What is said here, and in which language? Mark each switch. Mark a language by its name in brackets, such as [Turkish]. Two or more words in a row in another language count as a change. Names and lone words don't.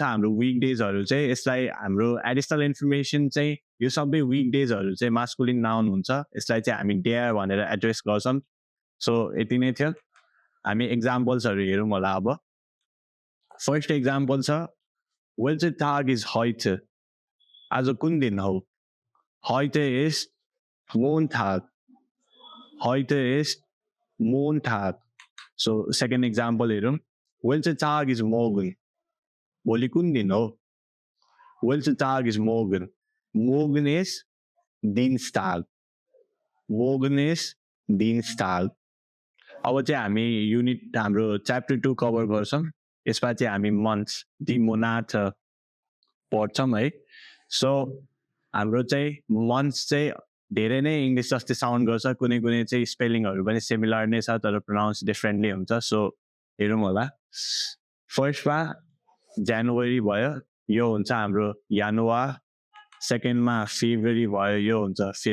[Nepali] हाम्रो [English] week days [Nepali] चाहिँ यसलाई हाम्रो [English] additional information [Nepali] चाहिँ यो सबै [English] week days [Nepali] चाहिँ [English] masculine noun [Nepali] हुन्छ यसलाई चाहिँ हामी डेयर भनेर एड्रेस गर्छौँ सो यति नै थियो हामी एक्जाम्पल्सहरू हेरौँ होला अब [English] first example [Nepali] छ [German] Welcher Tag ist heute [Nepali] आज कुन दिन हो [German] heute ist [Nepali] Montag सो [English] second example [Nepali] हेरौँ [German] Welcher Tag ist morgen [Nepali] भोलि कुन दिन हो [German] Welcher Tag ist morgen ist Dienstag [Nepali] अब चाहिँ हामी युनिट हाम्रो च्याप्टर 2 कभर गर्छौँ यसमा चाहिँ हामी मन्थ्स [German] die Monate [Nepali] पढ्छौँ है सो हाम्रो चाहिँ मन्थ्स चाहिँ धेरै नै इङ्ग्लिस जस्तै साउन्ड गर्छ कुनै चाहिँ स्पेलिङहरू पनि सिमिलर नै छ तर [English] pronounced differently [Nepali] हुन्छ सो हेरौँ होला फर्स्टमा जनवरी भयो यो हुन्छ हाम्रो यानुवार सेकेन्डमा फेब्रुअरी भयो यो हुन्छ